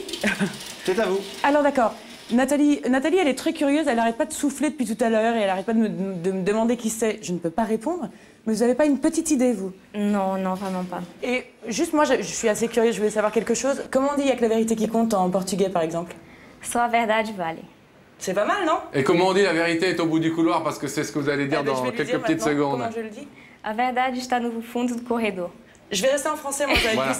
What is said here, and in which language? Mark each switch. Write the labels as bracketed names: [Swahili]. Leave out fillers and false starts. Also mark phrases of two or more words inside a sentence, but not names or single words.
[French] c'est à vous. Alors d'accord. Nathalie, elle est très curieuse, elle n'arrête pas de souffler depuis tout à l'heure et elle n'arrête pas de me demander qui c'est. Je ne peux pas répondre. Mais vous n'avez pas une petite idée, vous? Non, non, vraiment pas. Et juste moi, je suis assez curieuse, je voulais savoir quelque chose. Comment on dit « il n'y a que la vérité qui compte » en portugais, par exemple? [Portuguese] Só a verdade vale. [French] C'est pas mal, non? Et comment on dit la vérité est au bout du couloir, parce que c'est ce que vous allez dire Eh ben, je dans vais lui quelques dire petites maintenant secondes. Comment je le dis? [Portuguese] A verdade está no fundo do corredor. [French] Je vais rester en français, moi, ça va être Voilà.